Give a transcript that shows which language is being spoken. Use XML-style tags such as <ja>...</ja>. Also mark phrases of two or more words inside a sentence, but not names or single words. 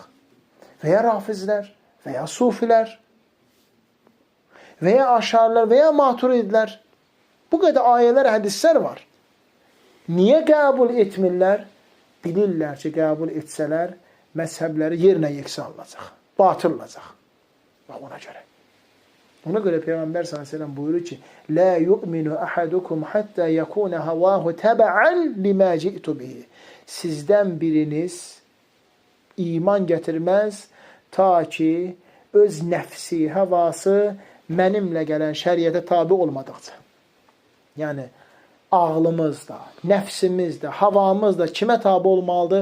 <az>Və ya rafizlər, və ya sufilər, və ya aşarilər, və ya maturidlər. Bu qədər ayələr, hədislər var. Niyə qəbul etmirlər? Bilirlər ki, qəbul etsələr, məzhəbləri yerinə yeksə alınacaq, batırılacaq. Və ona görə. Ona görə Peyğəmbər s.ə.v buyurur ki,</az> <ar>لَا يُؤْمِنُ أَحَدُكُمْ حَتَّى يَكُونَ هَوَاهُ تَبَعًا لِمَا جِئْتُ بِهِ.</ar> <az>Sizdən biriniz iman gətirməz, ta ki, öz nəfsi, havası mənimlə gələn şəriətə tabi olmadıqca. Yəni, ağlımız da, nəfsimiz də, havamız da kimə tabi olmalıdır?</az>